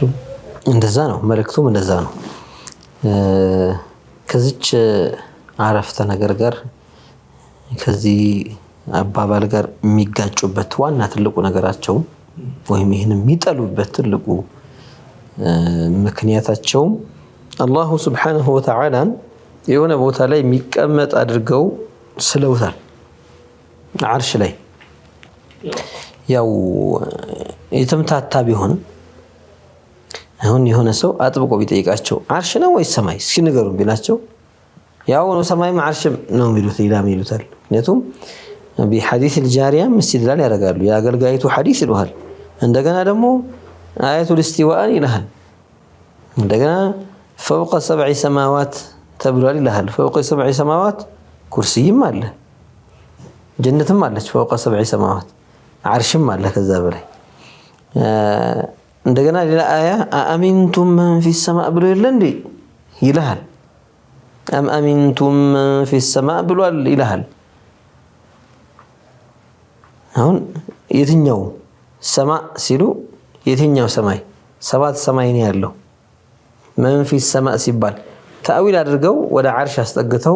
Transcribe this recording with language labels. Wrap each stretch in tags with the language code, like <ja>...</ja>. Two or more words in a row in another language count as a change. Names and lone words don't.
<am>እንደዛ ነው መልእክቱም እንደዛ ነው። ከዚች አረፍተ ነገር ጋር ከዚህ አባባል ጋር የሚጋጩበት ዋና ትልቁ ነገራቸው ወይም ይሄን የሚጠሉበት ትልቁ ምክንያታቸው</am> <ar>الله سبحانه وتعالى</ar> <am>የሆነ ቦታ ላይ የሚቀመጥ አድርገው ስለውታል። አርሽ ላይ ያው የተምታታ ቢሆን አሁን የሆነ ሰው አጥብቆ ቢጠይቃቸው አርሽ ነው ወይስ ሰማይ እስኪ ንገሩን ቢላቸው ያው ነው ሰማይም አርሽም ነው የሚሉት ሌላም ይሉታል። ምክንያቱም በሐዲስ</am> <ar>الجارية استدلال</ar> <am>ያደርጋሉ። የአገልጋይቱ ሐዲስ ይሉሃል። እንደገና ደግሞ</am> <ar>آيات الاستواء</ar> <am>ይልሃል። እንደገና</am> <ar>فوق 7 سماوات</ar> <am>ተብሏል ይልሃል።</am> <ar>فوق 7 سماوات</ar> <am>ኩርሲይም አለ ጀነትም አለች</am> <ar>فوق 7 سماوات</ar> <am>عرشም አለ ከዛ በላይ እንደገና ሌላ አያ</am> <ar>أأمنتم من في السماء</ar> <am>ብሎ የለ እንዴ ይልሃል።</am> <ar>أم أأمنتم من في السماء</ar> <am>ብሏል ይልሃል። አሁን የትኛው ሰማይ ሲሉ የትኛው ሰማይ 7 ሰማይ ነው ያለው</am> <ar>من في السماء</ar> <am>ሲባል ተአዊል አድርገው ወደ አርሽ አስጠግተው</am>